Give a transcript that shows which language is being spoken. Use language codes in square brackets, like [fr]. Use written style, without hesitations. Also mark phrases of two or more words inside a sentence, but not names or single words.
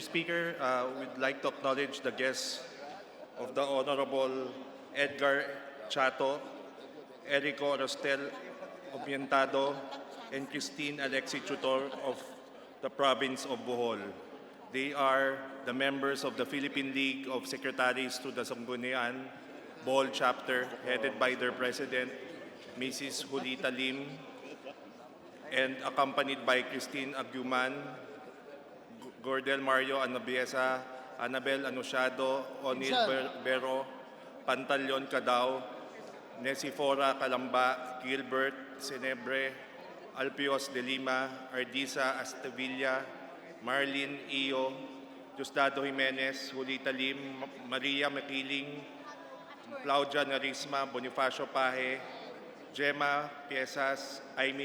[en] Speaker, we'd like to acknowledge the guests of the Honorable Edgar Chato, Erico Rostel Obientado, and Christine Alexi Tutor of the province of Bohol. They are the members of the Philippine League of Secretaries to the Sangguniang Bohol chapter, headed by their president, Mrs. Julita Lim, and accompanied by Christine Aguman, Gordel Mario Anabiesa, Annabel Anunciado, O'Neil Bero, Pantaleon Cadao, Nesifora Calamba, Gilbert Senebre, Alpios de Lima, Ardisa Astevilla, Marlene Iyo, Diosdado Jimenez, Julita Lim, Maria Makiling, Claudia Narisma, Bonifacio Paje, Gemma Piezas, Amy